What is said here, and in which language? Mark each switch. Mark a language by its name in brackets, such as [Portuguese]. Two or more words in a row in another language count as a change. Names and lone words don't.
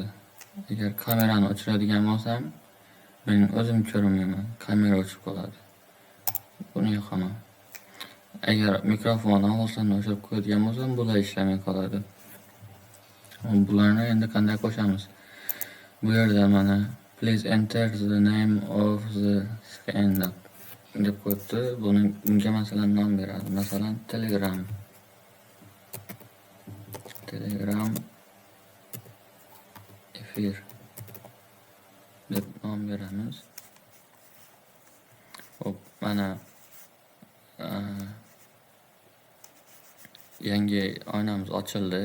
[Uzbek] Agar kamerani o'chiradigan bo'lsam, men o'zim ko'rinmayman, kamera o'chib qoladi. Buni yoqaman. Agar mikrofon ovozini o'chirib qo'yadigan bo'lsam, bular ishlamay qoladi. Bularni endi qanday qo'shamiz? Bu yerda mana [English] please enter the name of the scan [Uzbek] deb qo'yibdi. Bunga masalan nom beradi. Masalan, Telegram efir deb nom beramiz. Hop, mana yangi oynamiz ochildi.